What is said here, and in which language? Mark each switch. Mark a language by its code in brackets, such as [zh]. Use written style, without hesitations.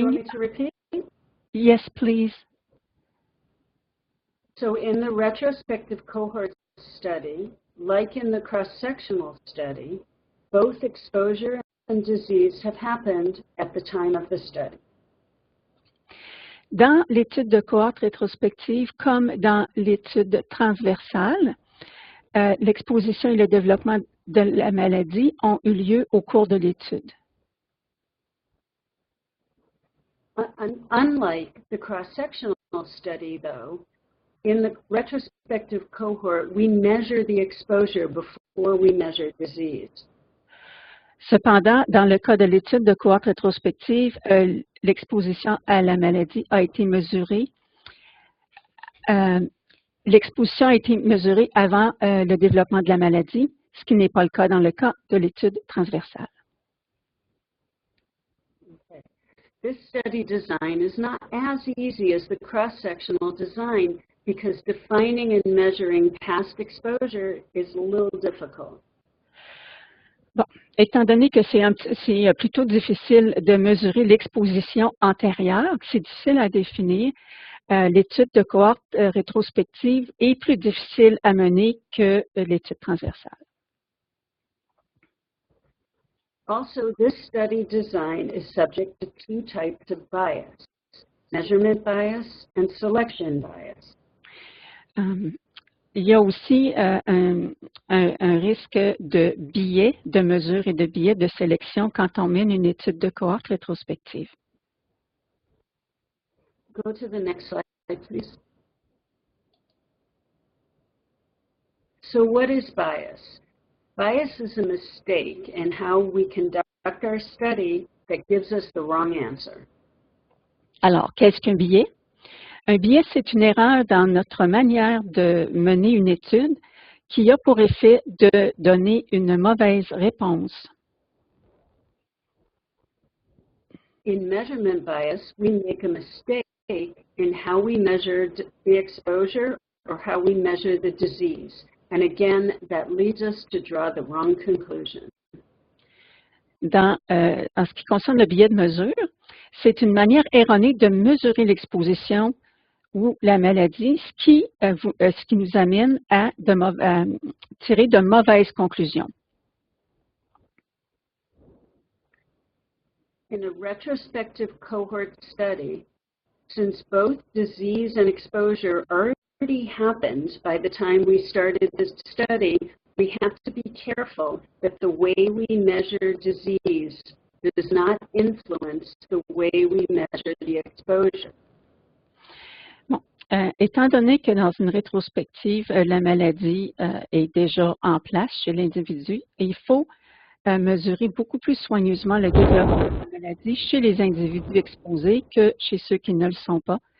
[en] You want me to repeat? Yes, please. So in the retrospective cohort study, like in the cross-sectional study, both exposure and disease have happened at the time of the study. [fr] Dans l'étude de cohorte rétrospective, comme dans l'étude transversale, l'exposition et le développement de la maladie ont eu lieu au cours de l'étude. [en] Unlike the cross-sectional study, though, in the retrospective cohort, we measure the exposure before we measure disease. [fr] Cependant, dans le cas de l'étude de cohorte rétrospective, l'exposition à la maladie a été mesurée. L'exposition a été mesurée avant le développement de la maladie, ce qui n'est pas le cas dans le cas de l'étude transversale. [en] Okay. This study design is not as easy as the cross-sectional design because defining and measuring past exposure is a little difficult. [fr] Bon, étant donné que c'est plutôt difficile de mesurer l'exposition antérieure, c'est difficile à définir, l'étude de cohorte rétrospective est plus difficile à mener que l'étude transversale. [en] Also, this study design is subject to two types of bias, measurement bias and selection bias. [fr] Il y a aussi un risque de biais de mesure et de biais de sélection quand on mène une étude de cohorte rétrospective. [en] Go to the next slide, please. So what is bias? Bias is a mistake in how we conduct our study that gives us the wrong answer. [fr] Alors, qu'est-ce qu'un biais? Un biais, c'est une erreur dans notre manière de mener une étude qui a pour effet de donner une mauvaise réponse. [en] In measurement bias, we make a mistake in how we measured the exposure or how we measure the disease. And again, that leads us to draw the wrong conclusion. [fr] En ce qui concerne le biais de mesure, c'est une manière erronée de mesurer l'exposition ou la maladie, ce qui nous amène à tirer de mauvaises conclusions. [en] In a retrospective cohort study, since both disease and exposure already happened by the time we started this study, we have to be careful that the way we measure disease does not influence the way we measure the exposure. [fr] Bon, étant donné que dans une rétrospective, la maladie est déjà en place chez l'individu, il faut mesurer beaucoup plus soigneusement le développement de la maladie chez les individus exposés que chez ceux qui ne le sont pas.